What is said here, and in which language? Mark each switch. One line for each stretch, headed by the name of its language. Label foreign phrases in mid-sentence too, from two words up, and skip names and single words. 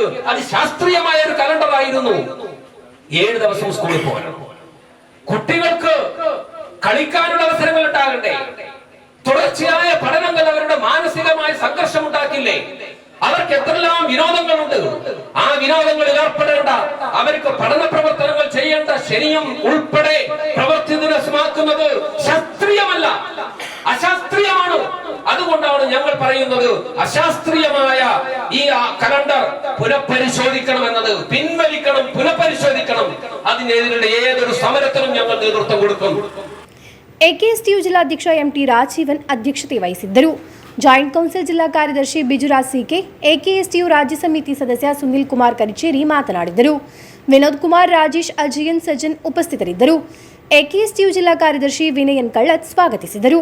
Malayalam: അത് ശാസ്ത്രീയമായ ഒരു കലണ്ടർ ആയിരുന്നു. 7 ദിവസം സ്കൂളിൽ പോകണം, കുട്ടികൾക്ക് കളിക്കാനുള്ള അവസരങ്ങൾ ഉണ്ടാകണ്ടേ, തുടർച്ചയായ പഠനങ്ങൾ അവരുടെ മാനസികമായ സംഘർഷം ഉണ്ടാക്കില്ലേ, അവർക്ക് എത്രയെല്ലാം വിനോദങ്ങളുണ്ട്, ആ വിനോദങ്ങളിൽ ഏർപ്പെടേണ്ട, അവർക്ക് പഠന പ്രവർത്തനങ്ങൾ ചെയ്യേണ്ട ശനിയും ഉൾപ്പെടെ പ്രവൃത്തി ദിവസമാക്കുന്നത് ശാസ്ത്രീയമല്ല, അശാസ്ത്രീയമാണ്. അതുകൊണ്ടാണ് ഞങ്ങൾ പറയുന്നത് അശാസ്ത്രീയമായ ഈ കലണ്ടർ പുനഃപരിശോധിക്കണമെന്നത്, പിൻവലിക്കണം, പുനഃപരിശോധിക്കണം. അതിനെതിരെ ഏതൊരു സമരത്തിനും ഞങ്ങൾ നേതൃത്വം കൊടുക്കും.
Kannada: ಎಕೆಎಸ್ಟಿಯು ಜಿಲ್ಲಾಧ್ಯಕ್ಷ ಎಂಟಿ ರಾಜೀವನ್ ಅಧ್ಯಕ್ಷತೆ ವಹಿಸಿದ್ದರು. ಜಾಯಿಂಟ್ ಕೌನ್ಸಿಲ್ ಜಿಲ್ಲಾ ಕಾರ್ಯದರ್ಶಿ ಬಿಜುರಾಜ್ ಸಿಕೆ, ಎಕೆಎಸ್ಟಿಯು ರಾಜ್ಯ ಸಮಿತಿ ಸದಸ್ಯ ಸುನಿಲ್ ಕುಮಾರ್ ಕರಿಚೇರಿ ಮಾತನಾಡಿದರು. ವಿನೋದ್ ಕುಮಾರ್, ರಾಜೇಶ್, ಅಜಯನ್ ಸಜ್ಜನ್ ಉಪಸ್ಥಿತರಿದ್ದರು. ಎಕೆಎಸ್ಟಿಯು ಜಿಲ್ಲಾ ಕಾರ್ಯದರ್ಶಿ ವಿನಯನ್ ಕಳ್ಳತ್ ಸ್ವಾಗತಿಸಿದರು.